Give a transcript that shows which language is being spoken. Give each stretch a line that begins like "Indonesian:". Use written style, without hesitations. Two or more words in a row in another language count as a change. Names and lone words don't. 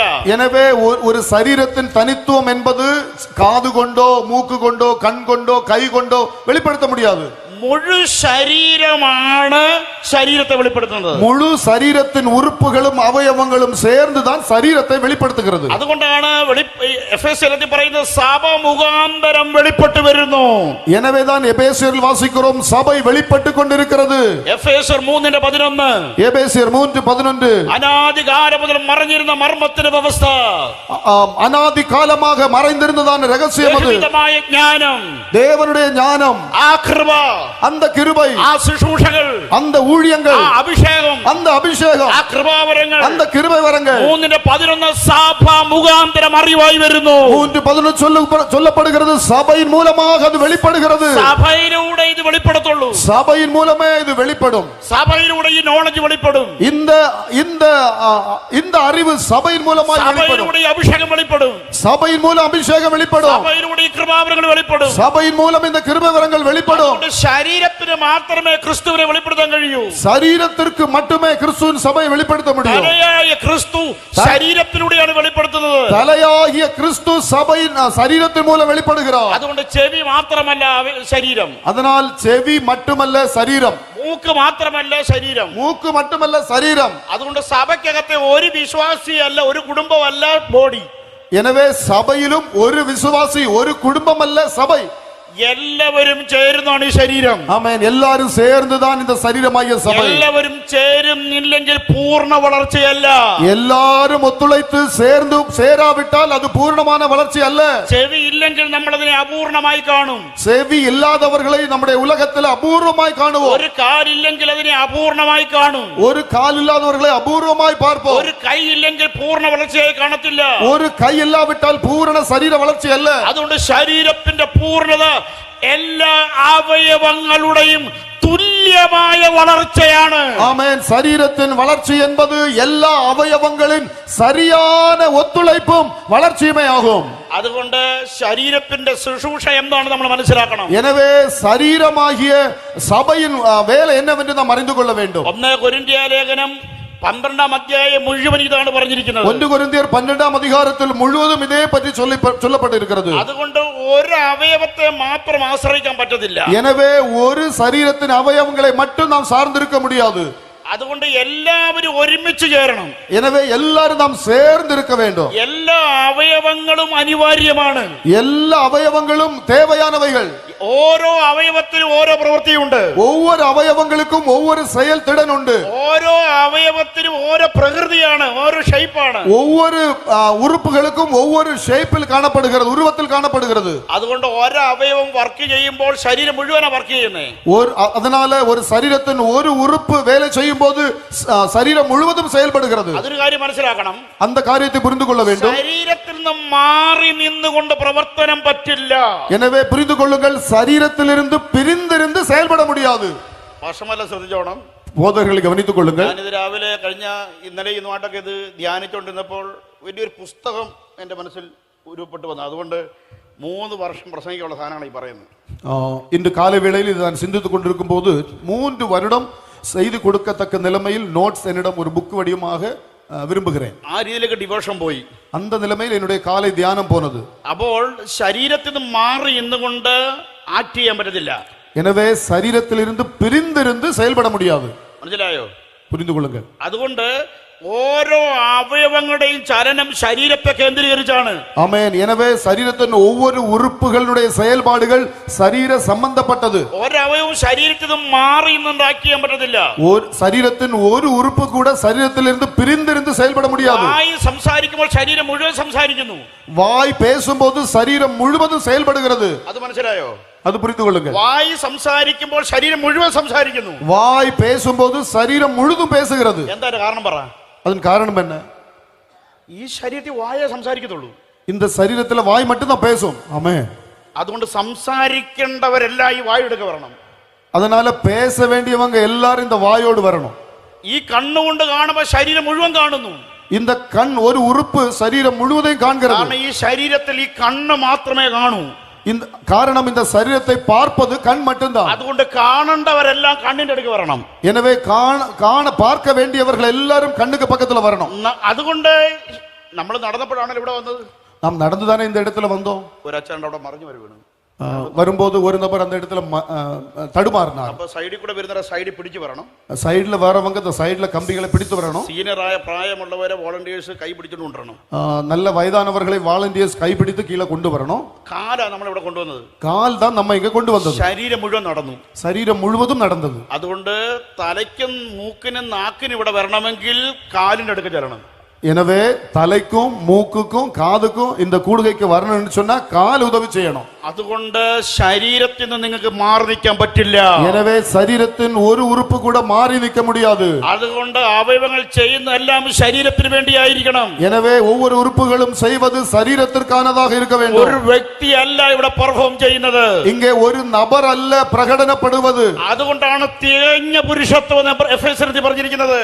Tamil: எனவே ஒரு சரீரத்தின் தனித்துவம் என்பது காது கொண்டோ, மூக்கு கொண்டோ, கண் கொண்டோ, கை கொண்டோ வெளிப்படுத்த முடியாது.
Malayalam: മുഴു ശരീരമാണ് ശരീരത്തെ വെളിപ്പെടുത്തുന്നത്.
Tamil: முழு சரீரத்தின் உறுப்புகளும் அவயவங்களும் சேர்ந்துதான் சரீரத்தை வெளிப்படுத்துகிறது.
Malayalam: അതുകൊണ്ടാണ് എഫേസ്യരിൽ പറയുന്നത് സഭ മുഖാന്തരം വെളിപ്പെട്ടു വരുന്നു.
Tamil: எனவேதான் எபேசியரில் வாசிக்கிறோம் சபை வெளிப்பட்டு கொண்டிருக்கிறது.
Malayalam: എഫേസ്യർ 3:11,
Tamil: எபேசியர் 3:11,
Malayalam: അനാദികാലം മുതൽ മറഞ്ഞിരുന്ന മർമ്മത്തിന്റെ വ്യവസ്ഥ,
Tamil: அனாதி காலமாக மறைந்திருந்ததான ரகசியம், அது ஞானம், தேவனுடைய ஞானம்,
Malayalam: ആ കൃപ,
Tamil: அந்த கிருபை,
Malayalam: ആ ശുശ്രൂഷകൾ,
Tamil: அந்த ஊழியங்கள்,
Malayalam: ആ അഭിഷേകം,
Tamil: அந்த அபிஷேகம்,
Malayalam: ആ കൃപാവരങ്ങൾ,
Tamil: அந்த கிருபை வரங்கள்
Malayalam: 3:11 സഭ മുഖാന്തരം അറിവായി വരുന്നു.
Tamil: 3:11 சொல்லப்படுகிறது சபையின் மூலமாக அது வெளிப்படுகிறது.
Malayalam: സഭയിലൂടെ ഇത് വെളിപ്പെടുത്തുള്ളൂ.
Tamil: சபையின் மூலமே இது வெளிப்படும்.
Malayalam: സഭയിലൂടെ ഈ നോളജ് വെളിപ്പെടും.
Tamil: இந்த அறிவு சபையின் மூலமாக வெளிப்படும்.
Malayalam: സഭയിലൂടെ അഭിഷേകം വെളിപ്പെടും.
Tamil: சபையின் மூலம் அபிஷேகம் வெளிப்படும்.
Malayalam: സഭയിലൂടെ ഈ കൃപാവരങ്ങൾ വെളിപ്പെടും.
Tamil: சபையின் மூலம் இந்த கிருபை வரங்கள் வெளிப்படும்.
Malayalam: ശരീരത്തിന് മാത്രമേ ക്രിസ്തുവിനെ വെളിപ്പെടുത്താൻ കഴിയൂ.
Tamil: சரீரத்திற்கு மட்டுமே கிறிஸ்துவின் சபையை வெளிப்படுத்த முடியும்.
Malayalam: തലയായ ക്രിസ്തു ശരീരത്തിലൂടെയാണ് വെളിപ്പെടുത്തുന്നത്.
Tamil: தலையாகிய கிறிஸ்து சபையின் சரீரத்தின் மூலம் வெளிப்படுகிறார்.
Malayalam: അതുകൊണ്ട് ചെവി മാത്രമല്ല ശരീരം,
Tamil: அதனால் செவி மட்டுமல்ல சரீரம்,
Malayalam: മൂക്ക് മാത്രമല്ല ശരീരം,
Tamil: மூக்கு மட்டுமல்ல சரீரம்.
Malayalam: അതുകൊണ്ട് സഭയ്ക്കകത്തെ ഒരു വിശ്വാസിയല്ല, ഒരു കുടുംബമല്ല ബോഡി.
Tamil: எனவே சபையிலும் ஒரு விசுவாசி, ஒரு குடும்பம் அல்ல சபை.
Malayalam: എല്ലാവരും ചേരുന്നതാണ് ഈ ശരീരം.
Tamil: ஆமென். எல்லாரும் சேர்ந்துதான் இந்த சரீரமாகிய சபை.
Malayalam: എല്ലാവരും ചേരുന്നില്ലെങ്കിൽ പൂർണ്ണ വളർച്ചയല്ല.
Tamil: எல்லாரும் ஒத்துழைத்து சேர்ந்து சேராவிட்டால் அது பூர்ணமான வளர்ச்சி அல்ல.
Malayalam: ചെവി ഇല്ലെങ്കിൽ നമ്മൾ അതിനെ അപൂർണമായി കാണും.
Tamil: செவி இல்லாதவர்களை நம்முடைய உலகத்தில் அபூர்வமாய் காணுவோம்.
Malayalam: ഒരു കാലില്ലെങ്കിൽ അതിനെ അപൂർണമായി കാണും.
Tamil: ஒரு கால் இல்லாதவர்களை அபூர்வமாய் பார்ப்போம்.
Malayalam: ഒരു കൈ ഇല്ലെങ്കിൽ പൂർണ്ണ വളർച്ചയായി കാണത്തില്ല.
Tamil: ஒரு கை இல்லாவிட்டால் பூரண சரீர வளர்ச்சி அல்ல.
Malayalam: അതുകൊണ്ട് ശരീരത്തിന്റെ പൂർണ്ണത എല്ലാ അവയവങ്ങളുടെയും തുല്യമായ വളർച്ചയാണ്.
Tamil: ஆமென். சரீரத்தின் வளர்ச்சி என்பது எல்லா அவயவங்களின் சரியான ஒத்துழைப்பும் வளர்ச்சியுமே ஆகும்.
Malayalam: അതുകൊണ്ട് ശരീരത്തിന്റെ ശുശ്രൂഷ എന്താണ് നമ്മൾ മനസ്സിലാക്കണം.
Tamil: எனவே சரீரமாகிய சபையின் வேலை என்னவென்று நாம் அறிந்து கொள்ள வேண்டும்.
Malayalam: 1 കൊരിന്ത്യർ ലേഖനം 12-ാം അധ്യായം മുഴുവൻ ഇതാണ് പറഞ്ഞിരിക്കുന്നത്. 1 കൊരിന്ത്യർ 12-ാം അധികാരത്തിൽ മുഴുവതും ഇതേ പറ്റി சொல்லப்பட்டிருக்கிறது. അതുകൊണ്ട് ഒരു അവയവത്തെ മാത്രം ആശ്രയിക്കാൻ പറ്റത്തില്ല.
Tamil: எனவே ஒரு சரீரத்தின் அவயவங்களை மட்டும் நாம் சார்ந்திருக்க முடியாது.
Malayalam: അതുകൊണ്ട് എല്ലാവരും ഒരുമിച്ച് ചേരണം.
Tamil: எனவே எல்லாரும் நாம் சேர்ந்து இருக்க வேண்டும்.
Malayalam: എല്ലാ അവയവങ്ങളും അനിവാര്യമാണ്.
Tamil: எல்லா அவயவங்களும் தேவையானவைகள்.
Malayalam: ഓരോ അവയവത്തിനും ഓരോ പ്രവൃത്തിയുണ്ട്.
Tamil: ஒவ்வொரு அவயவங்களுக்கும் ஒவ்வொரு செயல் திறன் உண்டு.
Malayalam: ഓരോ അവയവത്തിനും ഓരോ പ്രകൃതിയാണ്, ഓരോ ഷേപ്പാണ്.
Tamil: ஒவ்வொரு உறுப்புகளுக்கும் ஒவ்வொரு ஷேப்பில் காணப்படுகிறது, உருவத்தில் காணப்படுகிறது.
Malayalam: അതുകൊണ്ട് ഓരോ അവയവം വർക്ക് ചെയ്യുമ്പോൾ ശരീരം മുഴുവനാ വർക്ക് ചെയ്യുന്നത്.
Tamil: அதனால ஒரு சரீரத்தின் ஒரு உறுப்பு வேலை செய்யும் போது சரீரம் முழுவதும் செயல்படுகிறது.
Malayalam: അതൊരു കാര്യം മനസ്സിലാക്കണം.
Tamil: அந்த காரியத்தை புரிந்து கொள்ள வேண்டும்.
Malayalam: ശരീരത്തിൽ നിന്ന് മാറി നിന്നുകൊണ്ട് പ്രവർത്തനം പറ്റില്ല.
Tamil: எனவே புரிந்து கொள்ளுங்கள், சரீரத்திலிருந்து பிரிந்திருந்து செயல்பட முடியாது.
Malayalam: വർഷമല്ല ശ്രദ്ധിച്ചോണം.
Tamil: போதகர்களை கவனித்துக் கொள்ளுங்கள்.
Malayalam: ഞാനിത് രാവിലെ ഇന്നലെ ഇന്നുമായിട്ടൊക്കെ ഇത് ധ്യാനിച്ചുകൊണ്ടിരുന്നപ്പോൾ വലിയൊരു പുസ്തകം എന്റെ മനസ്സിൽ ഉരുവപ്പെട്ടു വന്നു. അതുകൊണ്ട് 3 വർഷം പ്രസംഗിക്കാനുള്ള സാധനമാണ് ഈ പറയുന്നത്.
Tamil: இன்று காலை வேளையில் இது நான் சிந்தித்துக் கொண்டிருக்கும் போது 3 வருடம் செய்து கொடுக்கத்தக்க நிலைமையில் நோட்ஸ் என்னிடம் ஒரு புக் வடிவமாக விரும்புகிறேன்.
Malayalam: ആ രീതിയിലേക്ക് ഡിവോഷൻ പോയി.
Tamil: அந்த நிலைமையில் என்னுடைய காலை தியானம் போனது.
Malayalam: അപ്പോൾ ശരീരത്തിൽ നിന്ന് മാറി ഇന്നുകൊണ്ട് ആക്ട് ചെയ്യാൻ പറ്റത്തില്ല.
Tamil: எனவே சரீரத்திலிருந்து பிரிந்திருந்து செயல்பட முடியாது.
Malayalam: മനസ്സിലായോ?
Tamil: புரிந்து கொள்ளுங்கள்.
Malayalam: അതുകൊണ്ട് ഓരോ അവയവങ്ങളുടെയും ചലനം ശരീരത്തെ കേന്ദ്രീകരിച്ചാണ്.
Tamil: ஆமென். எனவே சரீரத்தின் ஒவ்வொரு உறுப்புகளுடைய செயல்பாடுகள் சரீர சம்பந்தப்பட்டது.
Malayalam: ഒരു അവയവം ശരീരത്തിൽ നിന്ന് മാറി ഇന്നുകൊണ്ട് ആക്ട് ചെയ്യാൻ പറ്റത്തില്ല.
Tamil: ஒரு சரீரத்தின் ஒரு உறுப்பு கூட சரீரத்திலிருந்து பிரிந்திருந்து செயல்பட முடியாது.
Malayalam: വായ് സംസാരിക്കുമ്പോൾ ശരീരം മുഴുവൻ സംസാരിക്കുന്നു.
Tamil: வாய் பேசும்போது சரீரம் முழுவதும் செயல்படுகிறது.
Malayalam: അത് മനസ്സിലായോ?
Tamil: அது புரிந்து கொள்ளுங்கள்.
Malayalam: വായ് സംസാരിക്കുമ്പോൾ ശരീരം മുഴുവൻ സംസാരിക്കുന്നു.
Tamil: வாய் பேசும்போது சரீரம் முழுதும் பேசுகிறது.
Malayalam: എന്താ കാരണം പറ?
Tamil: அதன் காரணம் என்ன?
Malayalam: ഈ ശരീരത്തിൽ വായേ സംസാരിക്കത്തുള്ളൂ.
Tamil: இந்த சரீரத்துல வாய் மட்டும் தான் பேசும். ஆமென்.
Malayalam: അതുകൊണ്ട് സംസാരിക്കേണ്ടവരെല്ലാം ഈ വായ് എടുക്ക വരണം.
Tamil: அதனால பேச வேண்டியவங்க எல்லாரும் இந்த வாயோடு வரணும்.
Malayalam: ഈ കണ്ണുകൊണ്ട് കാണുമ്പോൾ ശരീരം മുഴുവൻ കാണുന്നു.
Tamil: இந்த கண் ஒரு உறுப்பு சரீரம் முழுவதையும் காண்கிறது.
Malayalam: കാരണം ഈ ശരീരത്തിൽ ഈ കണ്ണ് മാത്രമേ കാണൂ.
Tamil: இந்த காரணம் இந்த சரீரத்தை பார்ப்பது கண் மட்டும்தான்.
Malayalam: അതുകൊണ്ട് കാണേണ്ടവരെല്ലാം കണ്ണിന്റെ അടുക്ക് വരണം.
Tamil: எனவே காண பார்க்க வேண்டியவர்கள் எல்லாரும் கண்ணுக்கு பக்கத்துல வரணும்.
Malayalam: അതുകൊണ്ട് നമ്മൾ നടന്നപ്പോഴാണല്ലോ ഇവിടെ വന്നത്.
Tamil: நாம் நடந்துதானே இந்த இடத்துல வந்தோம்.
Malayalam: ഒരു അച്ഛൻ അവിടെ മറിഞ്ഞു വരുവാണ്.
Tamil: வரும்போது ஒரு நபர் அந்த இடத்துல தடுமாறினார்.
Malayalam: അപ്പൊ സൈഡിൽ കൂടെ വരുന്ന സൈഡിൽ പിടിച്ചു വരണം.
Tamil: சைடுல வரவங்க இந்த சைடுல கம்பிகளை பிடித்து வரணும்.
Malayalam: സീനിയറായ പ്രായമുള്ളവരെ വോളണ്ടിയേഴ്സ് കൈ പിടിച്ചുകൊണ്ട് കൊണ്ടുവരണം.
Tamil: நல்ல வயதானவர்களை வாலண்டியர்ஸ் கைப்பிடித்து கீழே கொண்டு வரணும்.
Malayalam: കാലാ നമ്മൾ ഇവിടെ കൊണ്ടുവന്നത്.
Tamil: கால் தான் நம்ம இங்க கொண்டு வந்தது.
Malayalam: ശരീരം മുഴുവൻ നടന്നു.
Tamil: சரீரம் முழுவதும் நடந்தது.
Malayalam: അതുകൊണ്ട് തലയ്ക്കും മൂക്കിനും നാക്കിനും ഇവിടെ വരണമെങ്കിൽ കാലിന്റെ അടുക്ക് ചെല്ലണം.
Tamil: எனவே தலைக்கும் மூக்குக்கும் காதுக்கும் இந்த கூடுகைக்கு வரணும்னு சொன்னா கால் உதவி செய்யணும்.
Malayalam: അതുകൊണ്ട് ശരീരത്തിൽ നിന്ന് നിങ്ങൾക്ക് മാറി നിൽക്കാൻ പറ്റില്ല.
Tamil: எனவே சரீரத்தின் ஒரு உறுப்பு கூட மாறி நிற்க முடியாது.
Malayalam: അതുകൊണ്ട് അവയവങ്ങൾ ചെയ്യുന്ന എല്ലാം ശരീരത്തിന് വേണ്ടിയായിരിക്കണം.
Tamil: எனவே ஒவ்வொரு உறுப்புகளும் செய்வது சரீரத்திற்கானதாக இருக்க வேண்டும்.
Malayalam: ഒരു വ്യക്തി അല്ല ഇവിടെ പെർഫോം ചെയ്യുന്നത്.
Tamil: இங்கே ஒரு நபர் அல்ல பிரகடனப்படுவது.
Malayalam: അതുകൊണ്ടാണ് തികഞ്ഞ പുരുഷത്വം എഫേസ്യരിൽ പറഞ്ഞിരിക്കുന്നത്.